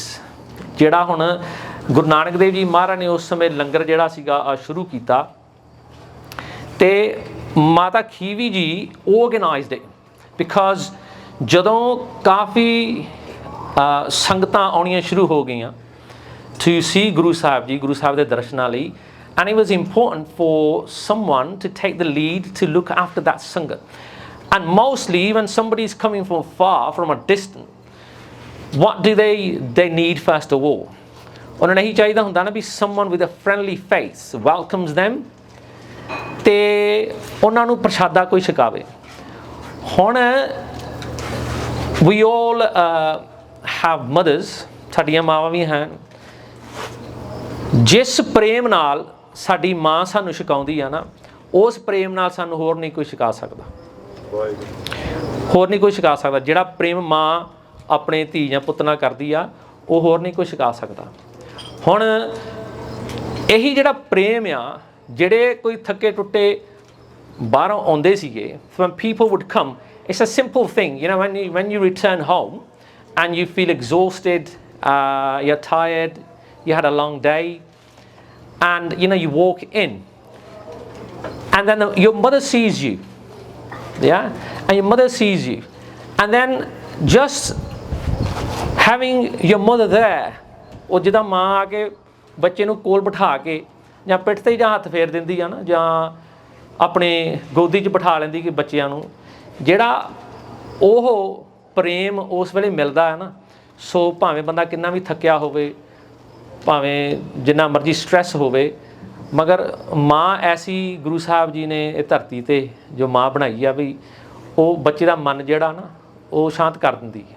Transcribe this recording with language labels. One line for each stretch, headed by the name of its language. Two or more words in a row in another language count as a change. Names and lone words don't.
Punjabi: ਜਿਹੜਾ ਹੁਣ ਗੁਰੂ ਨਾਨਕ ਦੇਵ ਜੀ ਮਹਾਰਾਜ ਨੇ ਉਸ ਸਮੇਂ ਲੰਗਰ ਜਿਹੜਾ ਸੀਗਾ ਸ਼ੁਰੂ ਕੀਤਾ ਅਤੇ ਮਾਤਾ ਖੀਵੀ ਜੀ
English: organized it because
Punjabi: ਜਦੋਂ ਕਾਫੀ ਸੰਗਤਾਂ ਆਉਣੀਆਂ ਸ਼ੁਰੂ ਹੋ ਗਈਆਂ
English: to see
Punjabi: ਗੁਰੂ ਸਾਹਿਬ ਦੇ ਦਰਸ਼ਨਾਂ ਲਈ
English: and it was important for someone to take the lead to look after that sangat। and mostly when somebody is coming from far, from a distance, what do they need first of all?
Punjabi: ਉਹਨਾਂ ਨੂੰ ਇਹੀ ਚਾਹੀਦਾ ਹੁੰਦਾ ਨਾ ਵੀ
English: someone with a friendly face welcomes them
Punjabi: ਅਤੇ ਉਹਨਾਂ ਨੂੰ ਪ੍ਰਸ਼ਾਦਾ ਕੋਈ ਛਕਾਵੇ।
English: ਹੁਣ we all have mothers,
Punjabi: ਸਾਡੀਆਂ ਮਾਵਾਂ ਵੀ ਹਨ। ਜਿਸ ਪ੍ਰੇਮ ਨਾਲ ਸਾਡੀ ਮਾਂ ਸਾਨੂੰ ਛਕਾਉਂਦੀ ਆ ਨਾ ਉਸ ਪ੍ਰੇਮ ਨਾਲ ਸਾਨੂੰ ਹੋਰ ਨਹੀਂ ਕੋਈ ਛਕਾ ਸਕਦਾ, ਹੋਰ ਨਹੀਂ ਕੋਈ ਛਕਾ ਸਕਦਾ। ਜਿਹੜਾ ਪ੍ਰੇਮ ਮਾਂ ਆਪਣੇ ਧੀ ਜਾਂ ਪੁੱਤ ਨਾਲ ਕਰਦੀ ਆ ਉਹ ਹੋਰ ਨਹੀਂ ਕੋਈ ਛਕਾ ਸਕਦਾ। ਹੁਣ ਇਹੀ ਜਿਹੜਾ ਪ੍ਰੇਮ ਆ, ਜਿਹੜੇ ਕੋਈ ਥੱਕੇ ਟੁੱਟੇ ਬਾਹਰੋਂ ਆਉਂਦੇ ਸੀਗੇ,
English: when people would come, it's a simple thing, you know, when you return home and you feel exhausted, you're tired, you had a long day, and you know, you walk in and then your mother sees you, and your mother sees you, and then just having your mother there,
Punjabi: ਉਹ ਜਿੱਦਾਂ ਮਾਂ ਆ ਕੇ ਬੱਚੇ ਨੂੰ ਕੋਲ ਬਿਠਾ ਕੇ ਜਾਂ ਪਿੱਠ 'ਤੇ ਜਾਂ ਹੱਥ ਫੇਰ ਦਿੰਦੀ ਆ ਨਾ, ਜਾਂ ਆਪਣੇ ਗੋਦੀ 'ਚ ਬਿਠਾ ਲੈਂਦੀ ਕਿ ਬੱਚਿਆਂ ਨੂੰ, ਜਿਹੜਾ ਉਹ ਪ੍ਰੇਮ ਉਸ ਵੇਲੇ ਮਿਲਦਾ ਹੈ ਨਾ, ਸੋ ਭਾਵੇਂ ਬੰਦਾ ਕਿੰਨਾ ਵੀ ਥੱਕਿਆ ਹੋਵੇ, ਭਾਵੇਂ ਜਿੰਨਾ ਮਰਜ਼ੀ ਸਟ੍ਰੈਸ ਹੋਵੇ, ਮਗਰ ਮਾਂ ਐਸੀ ਗੁਰੂ ਸਾਹਿਬ ਜੀ ਨੇ ਇਹ ਧਰਤੀ 'ਤੇ ਜੋ ਮਾਂ ਬਣਾਈ ਆ ਵੀ ਉਹ ਬੱਚੇ ਦਾ ਮਨ ਜਿਹੜਾ ਨਾ ਉਹ ਸ਼ਾਂਤ ਕਰ ਦਿੰਦੀ ਹੈ।